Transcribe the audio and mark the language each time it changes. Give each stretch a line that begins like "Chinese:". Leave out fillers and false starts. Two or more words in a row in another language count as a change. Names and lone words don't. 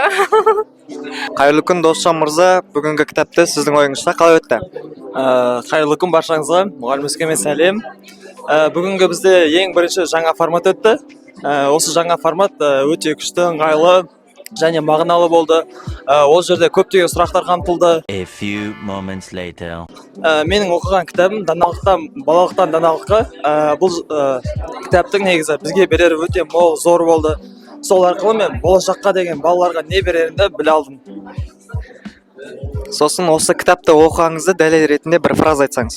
Kazakh: Қайырлы күн Досжан мырза, бүгінгі кітапты сіздің ойыңызша қалай өтті? Қайырлы күн баршаңызға, мұғалім Өскемен сәлем. Бүгінгі бізде ең бірінші жаңа формат өтті. Осы жаңа формат өте күшті, ыңғайлы және мағыналы болды. Ол жерде көптеген сұрақтар қамтылды.
English: A few moments later.
Kazakh: Менің оқыған кітабым балалықтан даналыққа. Бұл кітаптың негізі бізге берері өте мол, зор болды. Сол арқылы мен болашаққа деген балаларға не берерімді біле алдым. Сосын осы кітапты оқығаныңызды дәлел ретінде бір фраза айтсаңыз.